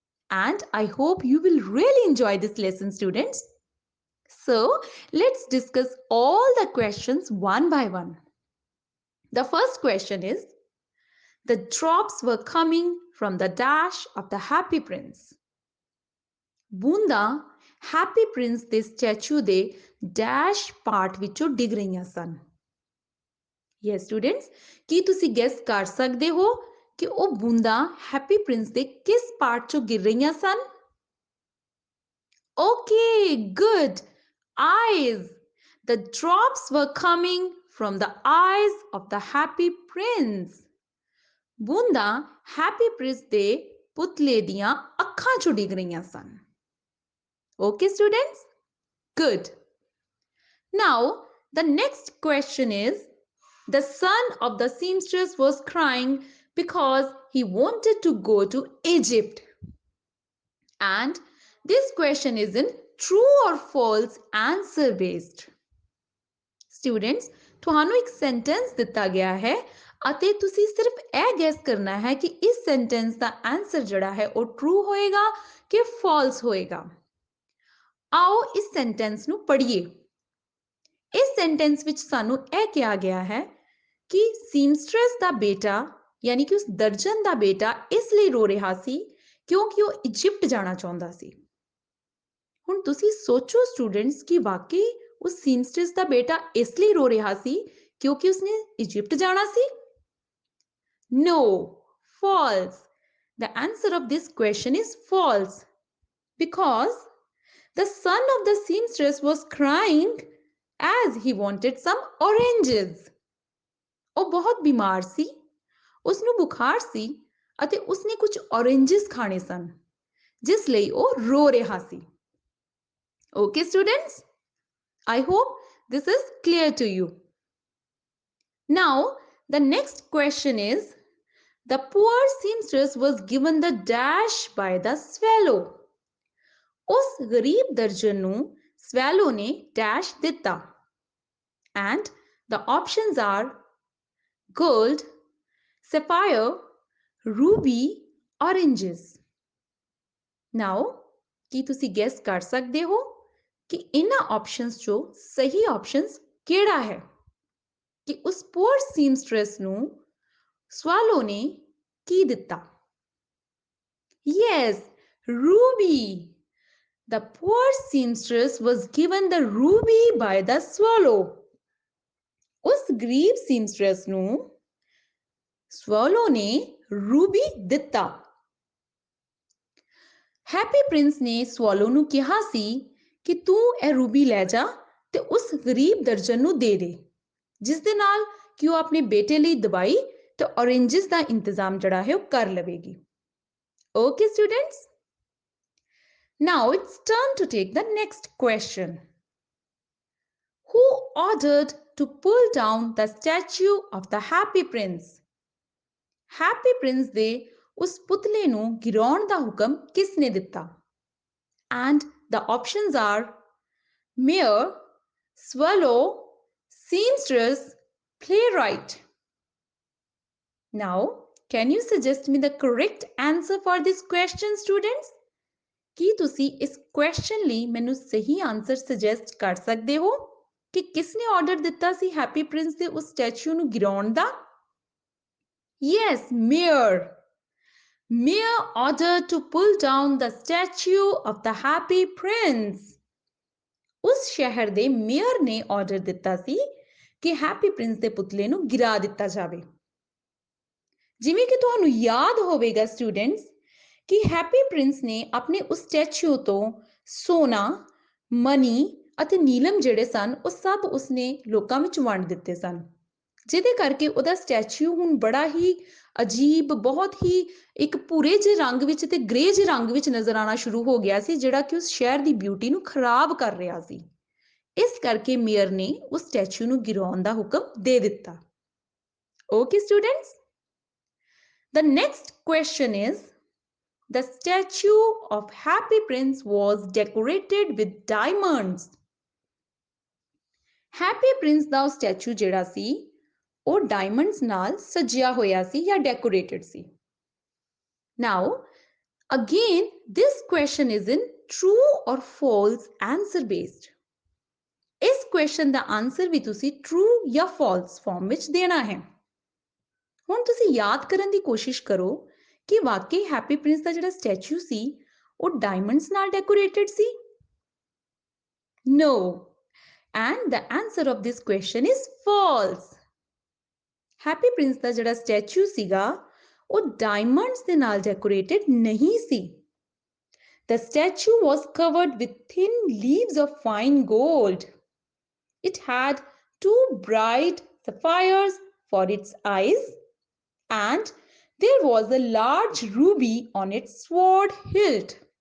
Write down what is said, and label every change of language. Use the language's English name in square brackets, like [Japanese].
[English] And I hope you will really enjoy this lesson, students. So, let's discuss all the questions one by one. The first question is, the drops were coming from the dash of the Happy Prince. [Punjabi] ਬੂੰਦਾਂ happy Prince ਦੇ statue ਦੇ dash part ਵਿੱਚੋਂ ਡਿੱਗ ਰਹੀਆਂ ਸਨ। Yes students, ਕੀ ਤੁਸੀਂ gas ਕਰ ਸਕਦੇ ਹੋ ਕਿ ਉਹ ਬੂੰਦਾਂ ਹੈਪੀ ਪ੍ਰਿੰਸ ਦੇ ਕਿਸ ਪਾਰਟ ਚੋਂ ਗਿਰ ਰਹੀਆਂ ਸਨ? [English] Okay, good. Eyes. The drops were coming from the eyes of the happy prince. [Punjabi] ਬੂੰਦਾਂ ਹੈਪੀ ਪ੍ਰਿੰਸ ਦੇ ਪੁਤਲੇ ਦੀਆਂ ਅੱਖਾਂ ਚੋਂ ਡਿੱਗ ਰਹੀਆਂ ਸਨ। [English] Okay, students? Good. Now, the next question is, the son of the seamstress was crying because he wanted to go to Egypt. And this question is in true or false answer based. [Punjabi] Students, ਤੁਹਾਨੂੰ ਇੱਕ sentence ਦਿੱਤਾ ਗਿਆ ਹੈ ਅਤੇ ਤੁਸੀਂ ਸਿਰਫ ਇਹ gas ਕਰਨਾ ਹੈ ਕਿ ਇਸ ਸੈਂਟੈਂਸ ਦਾ ਆਨਸਰ ਜਿਹੜਾ ਹੈ ਉਹ ਟਰੂ ਹੋਏਗਾ ਕਿ ਫਾਲਸ ਹੋਏਗਾ। ਆਓ ਇਸ ਸੈਂਟੈਂਸ ਨੂੰ ਪੜ੍ਹੀਏ। ਇਸ ਸੈਂਟੈਂਸ ਵਿੱਚ ਸਾਨੂੰ ਇਹ ਕਿਹਾ ਗਿਆ ਹੈ ਕਿ ਸੀਮਸਟਰਸ ਦਾ ਬੇਟਾ ਯਾਨੀ ਕਿ ਉਸ ਦਰਜਨ ਦਾ ਬੇਟਾ ਇਸ ਲਈ ਰੋ ਰਿਹਾ ਸੀ ਕਿਉਂਕਿ ਉਹ ਇਜਿਪਟ ਜਾਣਾ ਚਾਹੁੰਦਾ ਸੀ। ਹੁਣ ਤੁਸੀਂ ਸੋਚੋ ਸਟੂਡੈਂਟਸ ਕਿ ਵਾਕਈ ਉਸ ਸੀਮਸਟਰਸ ਦਾ ਬੇਟਾ ਇਸ ਲਈ ਰੋ ਰਿਹਾ ਸੀ ਕਿਉਂਕਿ ਉਸਨੇ ਇਜਿਪਟ ਜਾਣਾ ਸੀ? [English] No, false. The answer of this question is false because the son of the seamstress was crying as he wanted some oranges. [Punjabi] ਉਹ ਬਹੁਤ ਬਿਮਾਰ ਸੀ, ਉਸਨੂੰ ਬੁਖਾਰ ਸੀ ਅਤੇ ਉਸਨੇ ਕੁਝ oranges ਖਾਣੇ ਸਨ ਜਿਸ ਲਈ ਉਹ ਰੋ ਰਿਹਾ ਸੀ। [English] Okay, students? I hope this is clear to you. Now, the next question is, the poor seamstress was given the dash by the swallow. [Punjabi] ਉਸ ਗਰੀਬ ਦਰਜਨ ਨੂੰ swallow ਨੇ dash ਦਿੱਤਾ. [English] And the options are gold, sapphire, ruby, oranges. [Punjabi] Now, ਕੀ ਤੁਸੀਂ guess ਕਰ ਸਕਦੇ ਹੋ ਕਿ ਇਹਨਾਂ ਆਪਸ਼ਨਸ ਚੋਂ ਸਹੀ ਆਪਸ਼ਨਸ ਕਿਹੜਾ ਹੈ ਕਿ ਉਸ ਪੂਅਰ ਸੀਮਸਟਰੈਸ ਨੂੰ ਸਵਾਲੋ ਨੇ ਕੀ ਦਿੱਤਾ? [English] Yes, ruby. The poor seamstress was given the ruby by the swallow. [Punjabi] ਉਸ ਗਰੀਬ ਸੀਮਸਟਰੈਸ ਨੂੰ ਸਵਾਲੋ ਨੇ ਰੂਬੀ ਦਿੱਤਾ। ਹੈਪੀ ਪ੍ਰਿੰਸ ਨੇ ਸਵਾਲੋ ਨੂੰ ਕਿਹਾ ਸੀ ਕਿ ਤੂੰ ਇਹ ਰੂਬੀ ਲੈ ਜਾ ਤੇ ਉਸ ਗਰੀਬ ਦਰਜਨ ਨੂੰ ਦੇ ਦੇ ਜਿਸ ਦੇ ਨਾਲ ਕਿ ਉਹ ਆਪਣੇ ਬੇਟੇ ਲਈ ਦਵਾਈ ਤੇ ਔਰੇਂਜਸ ਦਾ ਇੰਤਜ਼ਾਮ ਜਿਹੜਾ ਹੈ ਉਹ ਕਰ ਲਵੇਗੀ। [English] Okay, students? Now it's turn to take the next question. Who ordered to pull down the statue of the Happy Prince? [Punjabi] Happy Prince ਦੇ ਉਸ ਪੁਤਲੇ ਨੂੰ ਗਿਰਾਉਣ ਦਾ ਹੁਕਮ ਕਿਸ ਨੇ ਦਿੱਤਾ? [English] And the options are mayor, swallow, seamstress, playwright. Now, can you suggest me the correct answer for this question, students? [Punjabi] ਕੀ ਤੁਸੀਂ ਇਸ question ਲਈ ਮੈਨੂੰ ਸਹੀ ਆਨਸਰ suggest ਕਰ ਸਕਦੇ ਹੋ ਕਿ ਕਿਸ ਨੇ ਆਰਡਰ ਦਿੱਤਾ ਸੀ ਹੈਪੀ ਪ੍ਰਿੰਸ ਦੇ ਉਸ ਸਟੈਚੂ ਨੂੰ ਗਿਰਾਉਣ ਦਾ? [English] Yes, mayor. Mayor ordered to pull down the statue of the Happy Prince. [Punjabi] ਉਸ ਸ਼ਹਿਰ ਦੇ ਮੇਅਰ ਨੇ ਆਰਡਰ ਦਿੱਤਾ ਸੀ ਕਿ ਹੈਪੀ ਪ੍ਰਿੰਸ ਦੇ ਪੁਤਲੇ ਨੂੰ ਗਿਰਾ ਦਿੱਤਾ ਜਾਵੇ। ਜਿਵੇਂ ਕਿ ਤੁਹਾਨੂੰ ਯਾਦ ਹੋਵੇਗਾ ਸਟੂਡੈਂਟਸ ਕਿ ਹੈਪੀ ਪ੍ਰਿੰਸ ਨੇ ਆਪਣੇ ਉਸ ਸਟੈਚੂ ਤੋਂ ਸੋਨਾ, ਮਨੀ ਅਤੇ ਨੀਲਮ ਜਿਹੜੇ ਸਨ ਉਹ ਸਭ ਉਸਨੇ ਲੋਕਾਂ ਵਿੱਚ ਵੰਡ ਦਿੱਤੇ ਸਨ ਜਿਹਦੇ ਕਰਕੇ ਉਹਦਾ ਸਟੈਚੂ ਹੁਣ ਬੜਾ ਹੀ ਅਜੀਬ, ਬਹੁਤ ਹੀ ਇੱਕ ਭੂਰੇ ਜਿਹੇ ਰੰਗ ਵਿੱਚ ਤੇ ਗ੍ਰੇ ਜਿਹੇ ਰੰਗ ਵਿੱਚ ਨਜ਼ਰ ਆਉਣਾ ਸ਼ੁਰੂ ਹੋ ਗਿਆ ਸੀ ਜਿਹੜਾ ਕਿ ਉਸ ਸ਼ਹਿਰ ਦੀ ਬਿਊਟੀ ਨੂੰ ਖਰਾਬ ਕਰ ਰਿਹਾ ਸੀ। ਇਸ ਕਰਕੇ ਮੇਅਰ ਨੇ ਉਸ ਸਟੈਚੂ ਨੂੰ ਗਿਰਾਉਣ ਦਾ ਹੁਕਮ ਦੇ ਦਿੱਤਾ। [English] Okay, students? The next question is, the statue of Happy Prince was decorated with diamonds. [Punjabi] Happy Prince ਦਾ statue ਜਿਹੜਾ ਸੀ ਉਹ ਡਾਇਮੰਡਸ ਨਾਲ ਸਜਿਆ ਹੋਇਆ ਸੀ ਜਾਂ decorated ਸੀ। [English] Now, again, this question is in true or false answer based. [Punjabi] ਇਸ question ਦਾ answer ਵੀ ਤੁਸੀਂ true ਜਾਂ false farm ਵਿੱਚ ਦੇਣਾ ਹੈ। ਹੁਣ ਤੁਸੀਂ ਯਾਦ ਕਰਨ ਦੀ ਕੋਸ਼ਿਸ਼ ਕਰੋ ਕਿ ਵਾਕਈ ਹੈਪੀ ਪ੍ਰਿੰਸ ਦਾ ਜਿਹੜਾ ਸਟੈਚੂ ਸੀ ਉਹ ਡਾਇਮੰਡਸ ਨਾਲ decorated ਸੀ? [English] No. And the answer of this question is false. [Punjabi] Happy Prince ਦਾ ਜਿਹੜਾ ਸਟੈਚੂ ਸੀਗਾ ਉਹ ਡਾਇਮੰਡਸ ਦੇ ਨਾਲ ਡੈਕੋਰੇਟਡ ਨਹੀਂ ਸੀ। [English] The statue was covered with thin leaves of fine gold. It had 2 bright sapphires for its eyes, and there was a large ruby on its sword hilt.